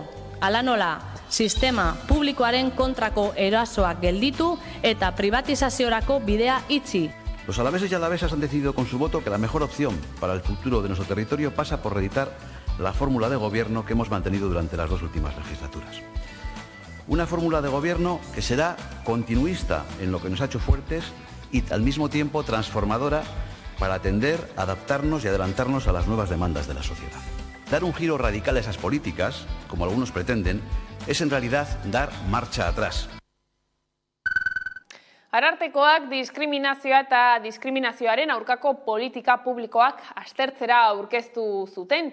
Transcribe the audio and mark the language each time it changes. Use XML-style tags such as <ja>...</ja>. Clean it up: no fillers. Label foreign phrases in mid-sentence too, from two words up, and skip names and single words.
<eu>Hala nola, sistema publikoaren kontrako erasoak gelditu eta privatizaziorako bidea itxi.</eu> <es>Los alaveses y alavesas han decidido con su voto que la mejor opción para el futuro de nuestro territorio pasa por reeditar la fórmula de gobierno que hemos mantenido durante las 2 últimas legislaturas. Una fórmula de gobierno que será continuista en lo que nos ha hecho fuertes y al mismo tiempo transformadora para atender, adaptarnos y adelantarnos a las nuevas demandas de la sociedad. Dar un giro radical a esas políticas, como algunos pretenden, es en realidad dar marcha atrás.</es> <eu>Arartekoak diskriminazioa eta diskriminazioaren aurkako politika publikoak aztertzera aurkeztu zuten.</eu>